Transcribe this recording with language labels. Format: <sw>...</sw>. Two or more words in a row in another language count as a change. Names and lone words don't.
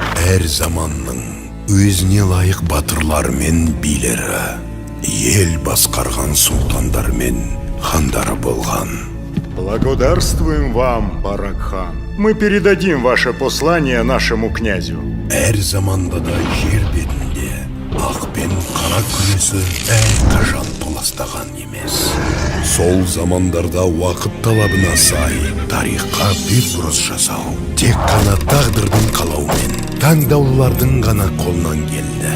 <kk>әр заманның өзіне лайық батырлар мен билері, ел басқарған сұлтандар мен хандары болған.</kk> <ru>Благодарствуем вам, Барак-хан. Мы передадим ваше послание нашему князю.</ru> <kk>Әр заманда да жер бетінде ақ пен қара күресі қашан толастаған емес. Сол замандарда уақыт талабына сай тарихқа бетбұрыс жасау тек қана тағдырдың қалауымен, таңдаулардың ғана қолынан келді.</kk>